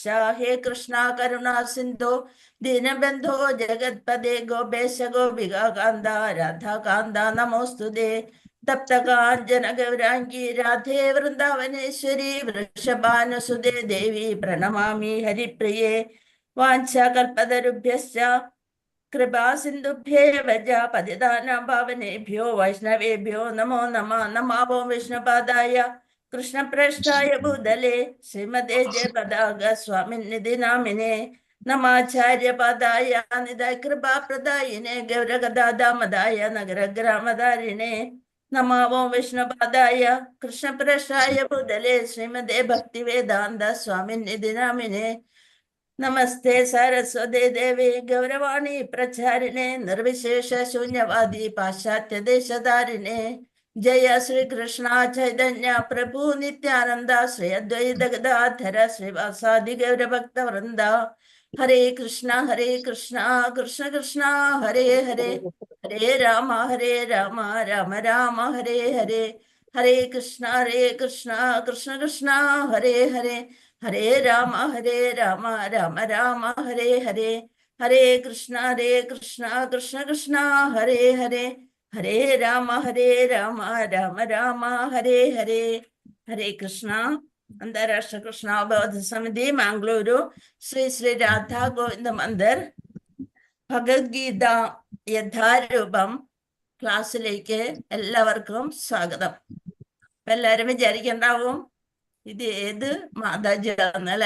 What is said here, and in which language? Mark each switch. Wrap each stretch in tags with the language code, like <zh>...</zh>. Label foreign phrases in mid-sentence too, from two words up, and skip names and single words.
<sa>ഹേ കൃഷ്ണ കരുണാ സിന്ധോ ദീനബന്ധോ ജഗത്പദേ ഗോപേശ ഗോപികാന്ത രാധാകാന്ത നമോസ്തുതേ. തപ്തകാഞ്ചന ഗൗരാംഗീ രാധേ വൃന്ദാവനേശ്വരി വൃഷഭാനുസുതേ ദേവി പ്രണമാമി ഹരിപ്രിയേ. വാഞ്ചാകൽപതരുഭ്യശ്ച കൃപാ സിന്ധുഭ്യേവ പതിതാനാം പാവനേഭ്യോ വൈഷ്ണവേഭ്യോ നമോ നമഃ. നമാവോ വിഷ്ണുപാദായ കൃഷ്ണപ്രേഷ്ഠായ ഭൂതലേ ശ്രീമതേ ജയപതാക സ്വാമിനിധി നാമിനെ. നമാചാര്യപാദായ നിതായ കൃപാപ്രദായിനെ ഗൗരഗദാദാമദായ നഗരഗ്രാമധാരിണേ. നമാവോ വിഷ്ണുപാദായ കൃഷ്ണപ്രേഷ്ഠായ ഭൂതലേ ശ്രീമതേ ഭക്തിവേദാന്ത സ്വാമിനിധി നാമിനെ. നമസ്തേ സരസ്വതേ ദേവി ഗൗരവാണി പ്രചാരിണേ നിർവിശേഷ ശൂന്യവാദി പാശ്ചാത്യദേശധാരിണേ. ജയ ശ്രീകൃഷ്ണ ചൈതന്യ പ്രഭു നിത്യാനന്ദ ശ്രീ അദ്വൈത ഗദാധര ശ്രീവാസാദി ഗൗരഭക്തവൃന്ദ. ഹരേ കൃഷ്ണ കൃഷ്ണ കൃഷ്ണ ഹരേ ഹരേ ഹരേ രാമ രാമ രാമ ഹരേ ഹരേ. ഹരേ കൃഷ്ണ കൃഷ്ണ കൃഷ്ണ ഹരേ ഹരേ ഹരേ രാമ രാമ രാമ ഹരേ ഹരേ. ഹരേ കൃഷ്ണ കൃഷ്ണ കൃഷ്ണ ഹരേ ഹരേ ഹരേ രാമ രാമ രാമ ഹരേ ഹരേ. ഹരേ കൃഷ്ണ.</sa> <ml>അന്താരാഷ്ട്ര കൃഷ്ണാവബോധ സമിതി മാംഗ്ലൂരു ശ്രീ ശ്രീ രാധാ ഗോവിന്ദ മന്ദിർ ഭഗവത്ഗീത യഥാരൂപം ക്ലാസ്സിലേക്ക് എല്ലാവർക്കും സ്വാഗതം. അപ്പൊ എല്ലാരും വിചാരിക്കണ്ടാവും ഇത് ഏത് മാതാജിയാന്ന് അല്ലെ.</ml>